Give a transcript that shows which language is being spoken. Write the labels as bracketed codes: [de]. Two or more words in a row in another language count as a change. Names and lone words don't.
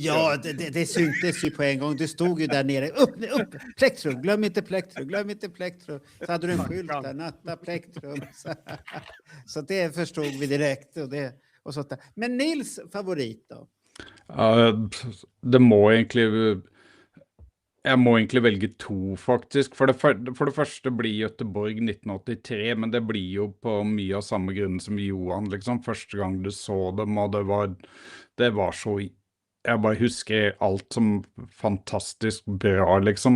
[sv] Ja, det syntes ju på en gång. Du stod ju där nere. Upp, plektrum. Glöm inte plektrum. Så hade du en skylt där, natta plektrum. Så det förstod vi direkt. Och sånt där. Men Nils favorit då? [no] Det må egentlig... Jeg må egentlig velge 2, faktisk. For det første blir Göteborg 1983, men det blir jo på mye av samme grunn som Johan, liksom. Første gang du så dem, og det var så... Jeg bare husker alt som fantastisk bra, liksom.